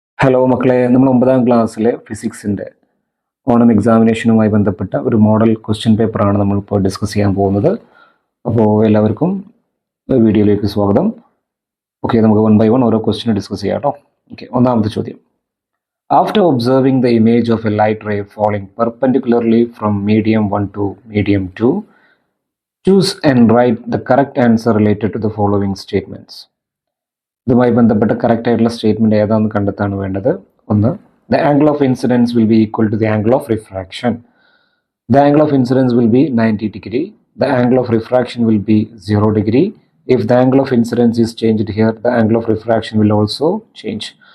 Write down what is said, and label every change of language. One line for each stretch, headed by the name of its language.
Malayalam: Hello മക്കളെ, നമ്മൾ 9ാം ക്ലാസ്സിലെ ഫിസിക്സിൻ്റെ ഓണം എക്സാമിനേഷനുമായി ബന്ധപ്പെട്ട ഒരു മോഡൽ ക്വസ്റ്റ്യൻ പേപ്പറാണ് നമ്മളിപ്പോൾ ഡിസ്കസ് ചെയ്യാൻ പോകുന്നത്. അപ്പോൾ എല്ലാവർക്കും വീഡിയോയിലേക്ക് സ്വാഗതം. ഓക്കെ, നമുക്ക് 1 by 1 ഓരോ ക്വസ്റ്റ്യൻ ഡിസ്കസ് ചെയ്യാം കേട്ടോ. ഓക്കെ, ഒന്നാമത്തെ ചോദ്യം.
English: After observing the image of a light ray falling perpendicularly from medium 1 to medium 2, choose and write the correct answer related to the following statements.
Malayalam: ഇതുമായി ബന്ധപ്പെട്ട കറക്റ്റ് ആയിട്ടുള്ള statement ഏതാണെന്ന് കണ്ടെത്താണ് വേണ്ടത്. ഒന്ന്,
English: The angle of incidence will be equal to the angle of refraction. The angle of incidence will be 90 degree. The angle of refraction will be 0 degree. If the angle of incidence is changed here, the angle of refraction will also change.